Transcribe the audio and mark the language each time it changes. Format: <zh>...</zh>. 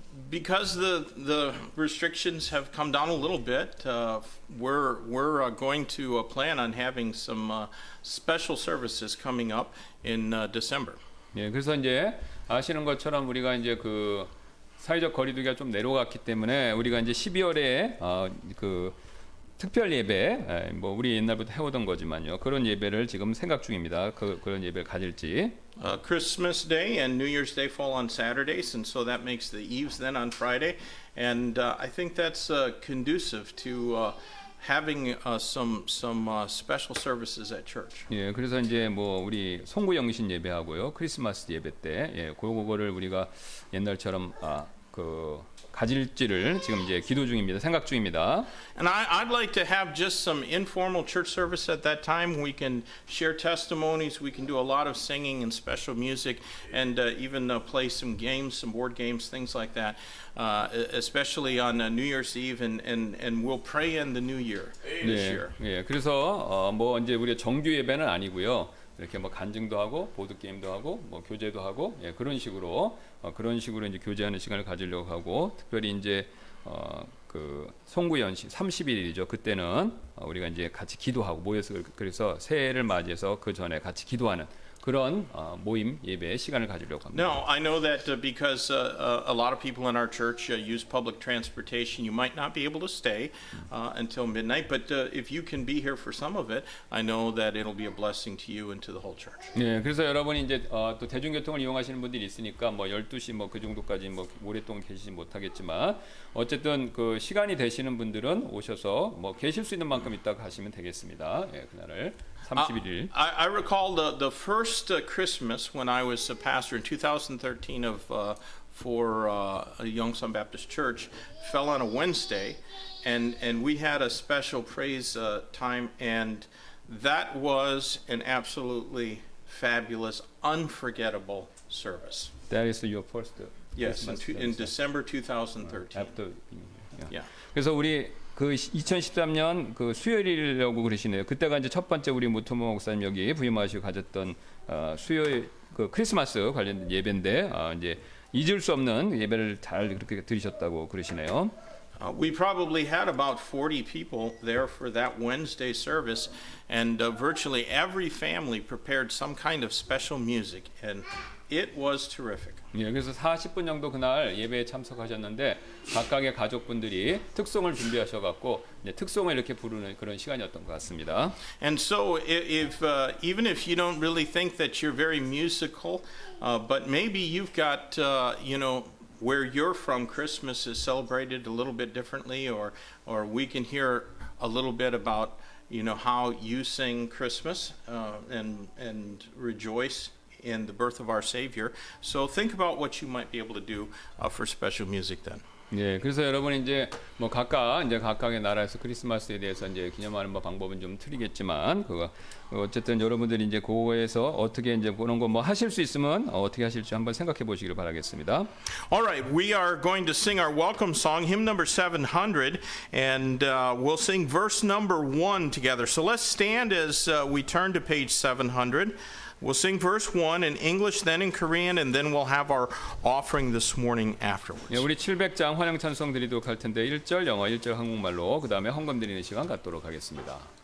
<en>Because the restrictions have come down a little bit, we're going to plan on having some special services coming up in December.</en> <ko>예, 그래서 이제 아시는 것처럼 우리가 이제 그 사회적 거리두기가 좀 내려갔기 때문에 우리가 이제 12월에 그 특별 예배, 뭐 우리 옛날부터 해오던 거지만요. 그런 예배를 지금 생각 중입니다. 그런 예배를 가질지.</ko> <en>Christmas Day and New Year's Day fall on Saturdays, and so that makes the eves then on Friday. And I think that's conducive to having some special services at church.</en> <ko>예, 그래서 이제 뭐 우리 송구 영신 예배하고요, 크리스마스 예배 때, 예, 그거를 우리가 옛날처럼 그 가질지를 지금 이제 기도 중입니다. 생각 중입니다.</ko> <en>And I'd like to have just some informal church service at that time. We can share testimonies. We can do a lot of singing and special music, and even play some games, some board games, things like that. Especially on New Year's Eve, and we'll pray in the New Year this year.</en> <ko>예, 그래서 뭐 이제 우리가 정규 예배는 아니고요. 이렇게 뭐 간증도 하고 보드 게임도 하고 뭐 교제도 하고 그런 식으로 이제 교제하는 시간을 가지려고 하고 특별히 이제 그 송구 연시 30일이죠. 그때는 우리가 이제 같이 기도하고 모여서 그래서 새해를 맞이해서 그 전에 같이 기도하는 그런 모임 예배 시간을 가지려고 합니다.</ko> <en>Now, I know that because a lot of people in our church use public transportation, you might not be able to stay until midnight. But if you can be here for some of it, I know that it'll be a blessing to you and to the whole church.</en> <ko>네, 그래서 여러분이 이제 또 대중교통을 이용하시는 분들이 있으니까 뭐 12시 뭐 그 정도까지 뭐 오랫동안 계시지 못하겠지만 어쨌든 그 시간이 되시는 분들은 오셔서 뭐 계실 수 있는 만큼 있다 가시면 되겠습니다. 예, 그날을 31일.</ko> <en>I recall the first Christmas when I was a pastor in 2013 for Yongsan Baptist Church fell on a Wednesday, and we had a special praise time, and that was an absolutely fabulous, unforgettable service. That is your first. Yes, in December 2013. After. Yeah.</en> <ko>그래서 우리 그 2013년 그 수요일이라고 그러시네요. 그때가 이제 첫 번째 우리 무토모 목사님 여기 부임하시고 가졌던 수요일 그 크리스마스 관련된 예배인데 이제 잊을 수 없는 예배를 잘 그렇게 들으셨다고 그러시네요.</ko> <en>We probably had about 40 people there for that Wednesday service, and virtually every family prepared some kind of special music, and it was terrific.</en> <ko>예, 그래서 40분 정도 그날 예배에 참석하셨는데 각각의 가족분들이 특송을 준비하셔갖고 이제 특송을 이렇게 부르는 그런 시간이었던 것 같습니다.</ko> <en>And so, even if you don't really think that you're very musical, but maybe you've got, where you're from, Christmas is celebrated a little bit differently, or we can hear a little bit about, how you sing Christmas and rejoice in the birth of our Savior. So think about what you might be able to do for special music then.</en> <ko>예, 그래서 여러분 이제 뭐 각각의 나라에서 크리스마스에 대해서 이제 기념하는 방법은 좀 틀리겠지만 그거 어쨌든 여러분들이 이제 그거에서 어떻게 이제 그런 거 뭐 하실 수 있으면 어떻게 하실지 한번 생각해 보시기를 바라겠습니다.</ko> <en>All right, we are going to sing our welcome song, hymn number 700, and we'll sing verse number 1 together. So let's stand as we turn to page 700. We'll sing verse 1 in English, then in Korean, and then we'll have our offering this morning afterwards.</en> <ko>예, 우리 700장 환영 찬송 드리도록 할 텐데 1절 영어, 1절 한국말로 그다음에 헌금 드리는 시간 갖도록 하겠습니다.</ko>